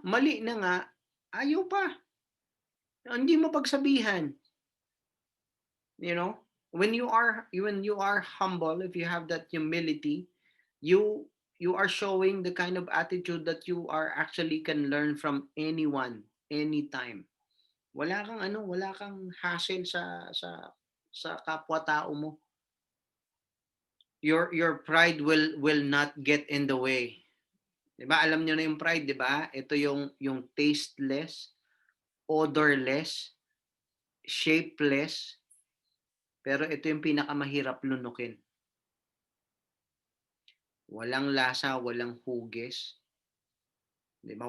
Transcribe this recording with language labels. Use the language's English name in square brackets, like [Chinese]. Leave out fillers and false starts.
[Filipino] Mali na nga, ayaw pa. Hindi mo pagsabihan. [English] When you are humble, if you have that humility, you are showing the kind of attitude that you are actually can learn from anyone, anytime. [Filipino] Wala kang hassle sa kapwa-tao mo. [English] Your pride will not get in the way. [Filipino] 'Di ba? Alam niyo na yung pride, 'di ba? Ito yung [English] tasteless, odorless, shapeless, [Filipino] pero ito yung pinakamahirap lunukin. Walang lasa, walang hugis, 'di ba?